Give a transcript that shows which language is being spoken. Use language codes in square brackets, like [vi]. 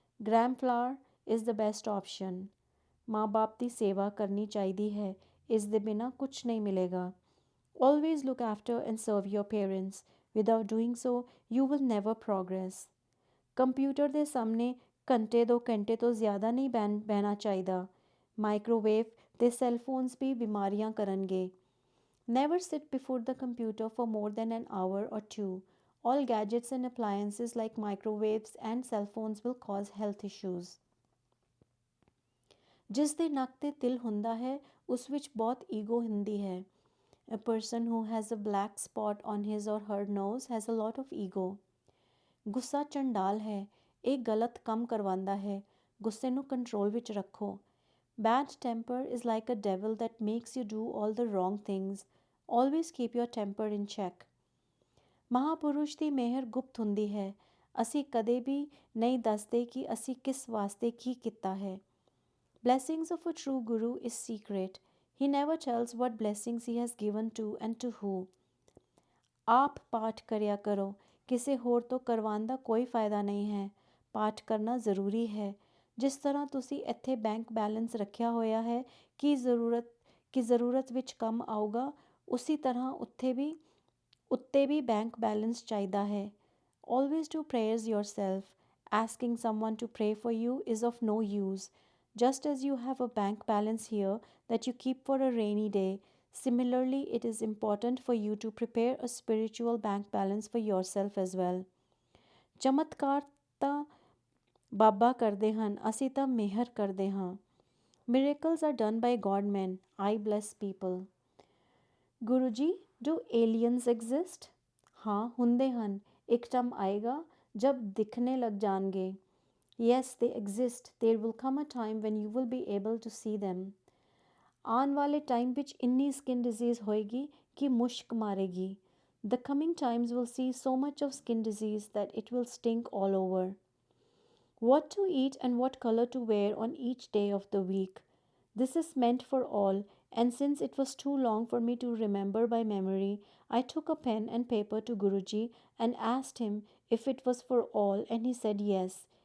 [en] Gram flour is the best option. [pa] ਮਾਂ ਬਾਪ ਦੀ ਸੇਵਾ ਕਰਨੀ ਚਾਹੀਦੀ ਹੈ। ਇਸ ਦੇ ਬਿਨਾਂ ਕੁਛ ਨਹੀਂ ਮਿਲੇਗਾ। [en] Always look after and serve your parents. Without doing so, you will never progress. [pa] Computer ਦੇ ਸਾਹਮਣੇ ਘੰਟੇ 2 ਘੰਟੇ ਤੋਂ ਜ਼ਿਆਦਾ ਨਹੀਂ ਬਹਿਣਾ ਚਾਹੀਦਾ। ਮਾਈਕ੍ਰੋਵੇਵ ਤੇ ਸੈੱਲ ਫੋਨਸ ਵੀ ਬਿਮਾਰੀਆਂ ਕਰਨਗੇ। [en] Never sit before the computer for more than an hour or two. All gadgets and appliances like microwaves and cell phones will cause health issues. [pa] ਜਿਸ ਦੇ ਨੱਕ ਤੇ ਤਿਲ ਹੁੰਦਾ ਹੈ ਉਸ ਵਿੱਚ ਬਹੁਤ ਈਗੋ ਹੁੰਦੀ ਹੈ। [en] A person who has a black spot on his or her nose has a lot of ego. [pa] ਗੁੱਸਾ ਚੰਡਾਲ ਹੈ, ਇਹ ਗਲਤ ਕੰਮ ਕਰਵਾਉਂਦਾ ਹੈ। ਗੁੱਸੇ ਨੂੰ ਕੰਟਰੋਲ ਵਿੱਚ ਰੱਖੋ। [en] Bad temper is like a devil that makes you do all the wrong things. Always keep your temper in check. [pa] ਮਹਾਪੁਰਸ਼ ਦੀ ਮਿਹਰ ਗੁਪਤ ਹੁੰਦੀ ਹੈ। ਅਸੀਂ ਕਦੇ ਵੀ ਨਹੀਂ ਦੱਸਦੇ ਕਿ ਅਸੀਂ ਕਿਸ ਵਾਸਤੇ ਕੀ ਕੀਤਾ ਹੈ। [en] Blessings of a true guru is secret. He never tells what blessings he has given to and to who. [pa] ਆਪ ਪਾਠ ਕਰਿਆ ਕਰੋ, ਕਿਸੇ ਹੋਰ ਤੋਂ ਕਰਵਾਉਣ ਦਾ ਕੋਈ ਫਾਇਦਾ ਨਹੀਂ ਹੈ। ਪਾਠ ਕਰਨਾ ਜ਼ਰੂਰੀ ਹੈ। ਜਿਸ ਤਰ੍ਹਾਂ ਤੁਸੀਂ ਇੱਥੇ ਬੈਂਕ ਬੈਲੈਂਸ ਰੱਖਿਆ ਹੋਇਆ ਹੈ ਕਿ ਜ਼ਰੂਰਤ ਵਿੱਚ ਕੰਮ ਆਊਗਾ, ਉਸੀ ਤਰ੍ਹਾਂ ਉੱਤੇ ਵੀ ਬੈਂਕ ਬੈਲੈਂਸ ਚਾਹੀਦਾ ਹੈ। [en] Always do prayers yourself. Asking someone to pray for you is of no use. Just as you have a bank balance here that you keep for a rainy day, similarly it is important for you to prepare a spiritual bank balance for yourself as well. [pa] ਚਮਤਕਾਰ ਤਾਂ ਬਾਬਾ ਕਰਦੇ ਹਨ, ਅਸੀਂ ਤਾਂ ਮਿਹਰ ਕਰਦੇ ਹਾਂ। [en] Miracles are done by God men. I bless people. Guru ji, do aliens exist? [hi] हाँ, [pa] ਹੁੰਦੇ ਹਨ। ਇੱਕ ਟਾਈਮ ਆਏਗਾ ਜਬ ਦਿਖਣੇ ਲੱਗ ਜਾਣਗੇ। [en] Yes, they exist. There will come a time when you will be able to see them. [pa] ਆਉਣ ਵਾਲੇ ਟਾਈਮ ਵਿੱਚ ਇੰਨੀ [en] skin disease [pa] ਹੋਏਗੀ ਕਿ ਮੁਸ਼ਕ ਮਾਰੇਗੀ। [en] The coming times will see so much of skin disease that it will stink all over. What to eat and what color to wear on each day of the week. This is meant for all, and since it was too long for me to remember by memory, I took a pen and paper to Guruji and asked him if it was for all, and he said yes.